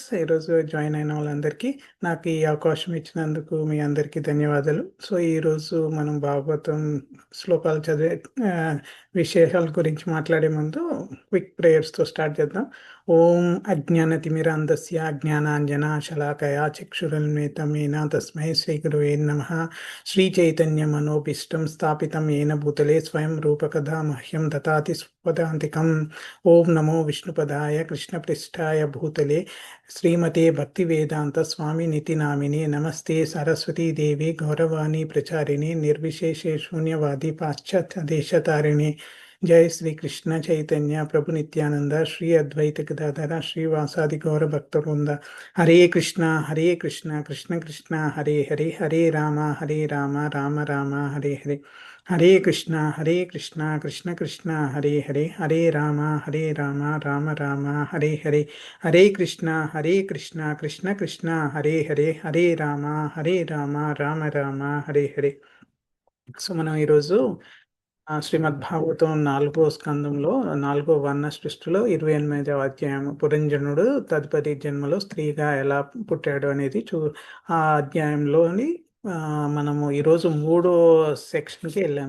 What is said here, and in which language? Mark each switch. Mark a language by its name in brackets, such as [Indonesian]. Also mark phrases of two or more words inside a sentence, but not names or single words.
[Telugu] ఈరోజు జాయిన్ అయిన వాళ్ళందరికీ, నాకు ఈ అవకాశం ఇచ్చినందుకు మీ అందరికీ ధన్యవాదాలు. సో ఈరోజు మనం భాగవతం శ్లోకాలు చదివే విశేషాల గురించి మాట్లాడే ముందు [English] quick prayersతో [Telugu] స్టార్ట్ చేద్దాం. [Sanskrit] ఓం అజ్ఞానతిమిరాంధస్య జ్ఞానాంజనాశలాకయా చక్షురున్మిలితం येन తస్మై శ్రీ గురవే నమః. శ్రీ చైతన్య మనోభీష్టం స్థాపితం येन భూతలే స్వయం రూపకథా మహ్యం దదాతి స్వపదాంతికం. ఓం నమో విష్ణుపదాయ కృష్ణప్రస్థాయ భూతలే శ్రీమతే భక్తివేదాంత స్వామినితి నామినే. నమస్తే సరస్వతీ దేవి గౌరవాణి ప్రచారిణి నిర్విశేషే శూన్యవాది పాశ్చాత్య దేశతారిణి. జై శ్రీ కృష్ణ చైతన్య ప్రభు నిత్యానంద శ్రీ అద్వైత గదాధర శ్రీవాసాది గౌర భక్తవృంద. హరే కృష్ణ కృష్ణ కృష్ణ హరే హరే, హరే రామ రామ రామ హరే హరే. హరే కృష్ణ కృష్ణ కృష్ణ హరే హరే, హరే రామ రామ రామ హరే హరే. హరే కృష్ణ కృష్ణ కృష్ణ హరే హరే, హరే రామ రామ రామ హరే హరే. [Telugu] సో మనం ఈరోజు శ్రీమద్ భాగవతం 4వ స్కందంలో 4వ వర్ణ సృష్టిలో 28వ అధ్యాయం, పురంజనుడు తదుపరి జన్మలో స్త్రీగా ఎలా పుట్టాడు అనేది ఆ అధ్యాయంలోని మనము ఈరోజు 3వ సెక్షన్కి వెళ్ళాము.